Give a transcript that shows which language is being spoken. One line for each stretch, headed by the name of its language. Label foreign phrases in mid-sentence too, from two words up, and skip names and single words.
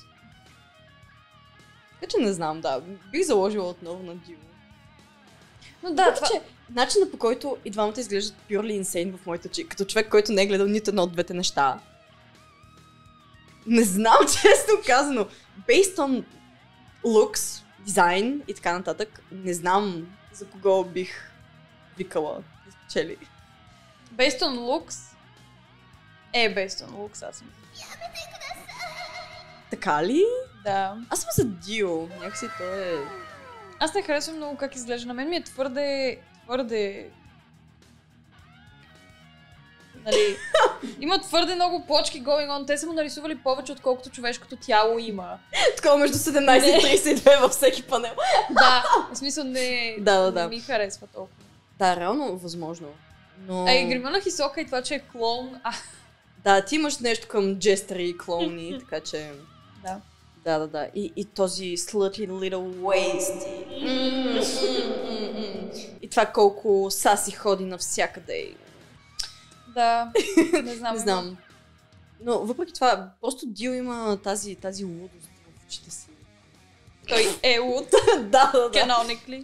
Bulgarian: Така че не знам, да. Бих заложила отново на Дио. Но да, това... че начинът, по който и двамата изглеждат
English: purely insane
Bulgarian: в моите очи, като човек, който не е гледал нито едно от двете неща. Не знам, честно казано.
English: Based on looks,
Bulgarian: дизайн и така нататък, не знам за кого бих викала да спечели.
English: Based on looks? Based on looks,
Bulgarian: аз съм. Така ли? Да. Аз съм за Дио. Някакси той е... Аз не харесвам много как изглежда. На мен ми е твърде... Нали, има твърде много плочки
English: going on.
Bulgarian: Те са му нарисували повече, отколкото човешкото тяло има. Такова между 17 и 32 във всеки панел. Да, в смисъл не ми харесва толкова. Да, реално възможно. Но... А и грима на Хисока и това, че е клоун. Да, ти имаш нещо към джестъри и клоуни, така че... Да. Да. И този
English: slutty little waist.
Bulgarian: И това колко Саси ходи навсякъде. Да, не знам. Не знам. Но въпреки това, просто Дио има тази лудост в очите си. Той е луд. Да. Canonically.